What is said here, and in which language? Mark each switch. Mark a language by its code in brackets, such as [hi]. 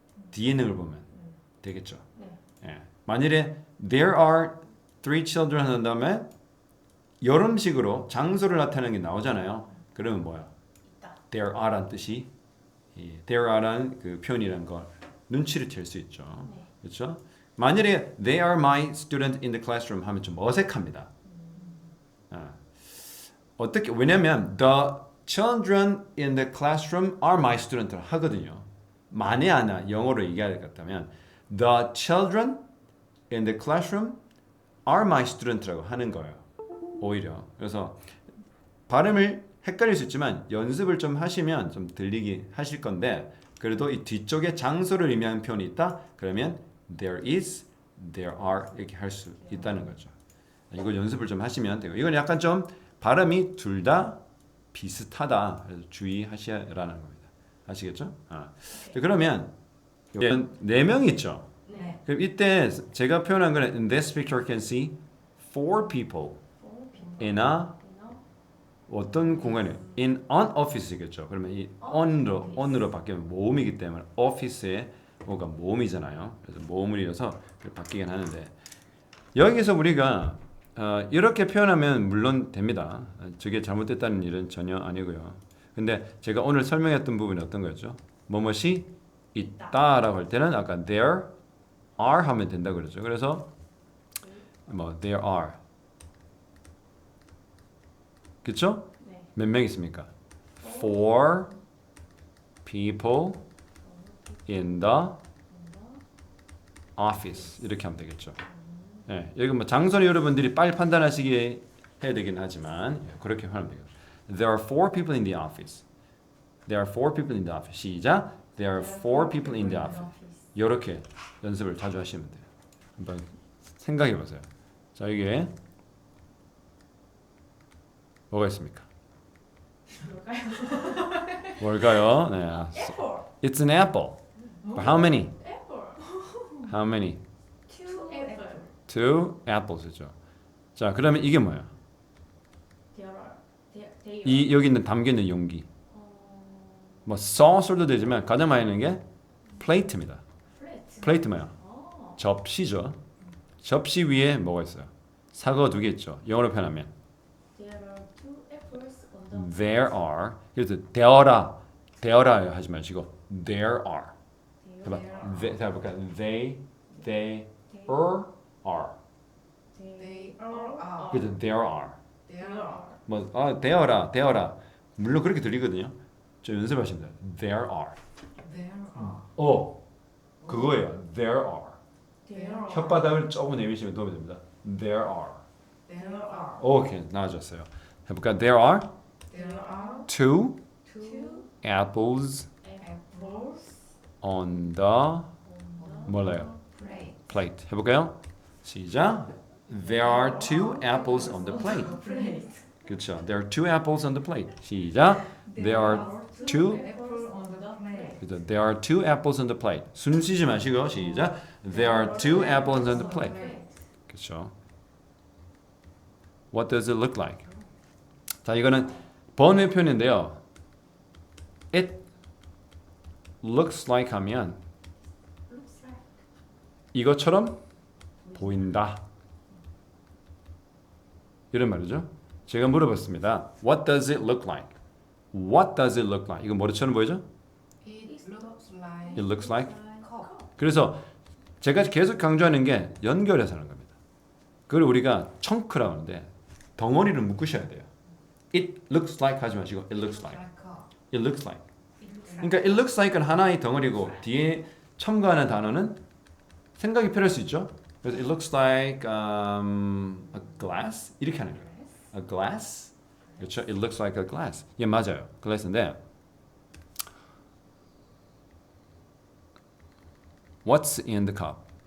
[ko] 뒤에 있는 걸 보면 되겠죠. 예. 만일에 [en] there are three children [ko] 한 다음에 이런 식으로 장소를 나타내는 게 나오잖아요. 그러면 뭐야? there are란 뜻이 there are라는 그 표현이라는 걸 눈치를 챌 수 있죠. 그렇죠? 만일에 [en] they are my student in the classroom [ko] 하면 좀 어색합니다. 어떻게 왜냐면 [en] the children in the classroom are my student [ko] 하거든요. 만에 하나 영어로 얘기할 것 같다면 [en] the children in the classroom are my student [ko] 라고 하는 거예요. 오히려. 그래서 발음을 헷갈릴 수 있지만 연습을 좀 하시면 좀 들리게 하실 건데 그래도 이 뒤쪽에 장소를 의미하는 표현이 있다? 그러면 there is, there are 이렇게 할 수 있다는 거죠. 이거 연습을 좀 하시면 되고 이건 약간 좀 발음이 둘 다 비슷하다. 그래서 주의하시라는 겁니다. 아시겠죠? 그러면 네 명 있죠. 네. 그럼 이때 제가 표현한 거는 [en] in this picture can see four people in a [ko] 어떤 공간에 [en] in an office겠죠. [ko] 그러면 이 on으로 바뀌면 모음이기 때문에 office에 뭐가 모음이잖아요. 그래서 모음을 이어서 바뀌긴 하는데 여기서 우리가 이렇게 표현하면 물론 됩니다. 저게 잘못됐다는 일은 전혀 아니고요. 근데 제가 오늘 설명했던 부분이 어떤 거였죠? 뭐뭇이 있다라고 할 때는 아까 there are 하면 된다고 그랬죠. 그래서 뭐 there are 그렇죠? 몇 명 있습니까? [en] Four people in the office [ko] 이렇게 하면 되겠죠. 네, 여기 뭐 장소는 여러분들이 빨리 판단하시게 해야 되긴 하지만 그렇게 하면 돼요. [en] There are four people in the office. There are four people in the office. [ko] 시작. [en] There are four people in the office. [ko] 이렇게 연습을 자주 하시면 돼요. 한번 생각해 보세요. 자, 이게 뭐가 있습니까? 뭘까요? 네. [en] apple It's an apple. But how many? apple How many? two apple Two apples, [ko] 죠. 자, 그러면 이게 뭐야? [en] there are [ko] 이 여기 있는 담겨 있는 용기. 뭐 saucer도 되지만 가장 많이 있는 게 plate입니다. [en] plate [ko] plate 뭐야? 접시죠. 접시 위에 뭐가 있어요? 사과 두 개 있죠. 영어로 표현하면 [en] there are two apples on the there are. [ko] 그래서 되어라 하지 마시고 there are. 해봐. 해볼까? [en] They are. They are. [ko] 그래서 [en] there are. There are. [ko] 뭐 되어라. 물론 그렇게 들리거든요. 저 연습하시면 돼요. [en] There are. There are. 그거예요. There are. there are [ko] 혓바닥을 조금 내미시면 도움이 됩니다. There are. [en] There are. [ko] 오케이, 나아졌어요. 해볼까? [en] There are There are two two apples apples on the on [ko] 몰라요. [en] plate. [ko] plate. 해볼까요? 시작. [en] There are two apples on the plate. Plate. [ko] 그렇죠. [en] There are two apples on the plate. [ko] 시작. [en] There are two. Apple on the plate. 그렇죠. There are two apples on the plate. [ko] 숨 쉬지 마시고 시작. [en] There are two apples on the plate. [ko] 그렇죠. [en] What does it look like? [ko] 자, 이거는 번외 표현인데요. [en] It looks like [ko] 하면 [en] looks like [ko] 이것처럼 보인다. 이런 말이죠. 제가 물어봤습니다. [en] What does it look like? What does it look like? [ko] 이거 뭐처럼 보이죠? [en] It looks like It looks like. cup. [ko] 그래서 제가 계속 강조하는 게 연결해서 하는 겁니다. 그걸 우리가 청크라고 하는데 덩어리를 묶으셔야 돼요. [en] It looks like [ko] 하지 마시고 [en] it looks like. Like cup. It looks like. it looks [ko] 그러니까 it looks like은 하나의 덩어리고 뒤에 첨가하는 단어는 생각이 필요할 수 있죠. 그래서 [en] it looks like a glass [ko] 이렇게 하는 거예요. [en] A glass. 그렇죠? It looks like a glass. 예, 맞아요. glass인데 What's in the cup?